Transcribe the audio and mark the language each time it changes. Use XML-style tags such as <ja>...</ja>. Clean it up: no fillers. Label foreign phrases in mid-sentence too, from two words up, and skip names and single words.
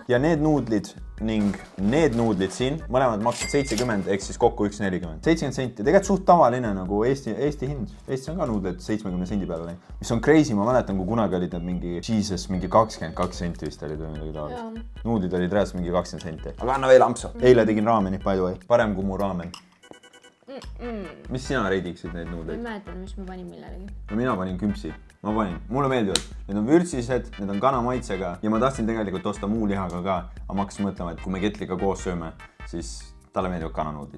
<et>Ja need nuudlid ning need nuudlid siin, mõlemad maksid 70, ehk siis kokku 1,40. 70 senti. Tegelikult suht tavaline nagu Eesti hind. Eestis on ka nuudlid 70 sendi peale. Mis on crazy, ma mäletan, kui kunagi olid need mingi Jesus, mingi 22 senti vist olid või midagi taolist. Nuudlid olid reaalselt mingi 20 senti. Aga anna veel ampsu. Eile tegin raameni,</et> <en>by the way.</en> <et>Parem kui mu raamen. Mis sina reidiksid neid nuudleid? Ma ei mäletan, mis ma panin millelegi. No mina panin küpsi. Ma panin. Mulle meeldivad. Need on vürtsised, need on kanamaitsega ja ma tahtsin tegelikult osta muu lihaga ka. Aga ma hakkasin mõtlema, et kui me ketliga koos sööme, siis talle meeldivad kananuudlid.</et>